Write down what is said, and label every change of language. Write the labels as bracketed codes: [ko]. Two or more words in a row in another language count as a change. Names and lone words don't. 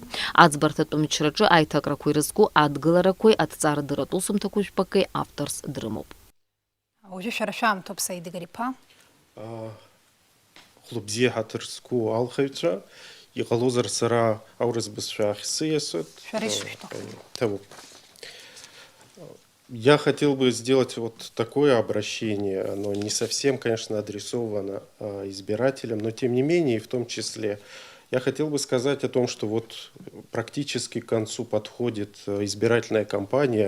[ab] Аӡбарҭатә мчраҿы аиҭакрақәа ирызку адгыларақәеи аҭҵаарадырратә усумҭақәа жәпакеи авторс дрымоуп. Уажәы шәара шәаамҭоуп, Саид Игорь-иԥа. Хәлыбзиа ҳаҭыр зқәу алхаҩцәа, иҟалозар сара аурыс бызшәа ахьсиасуеит. Шәара ишышәҭаху. Ҭабуп. [ru] Я хотел бы сделать вот такое обращение, оно не совсем, конечно, адресовано избирателям, но тем не менее, и в том числе, я хотел бы сказать о том, что вот практически к концу подходит избирательная кампания.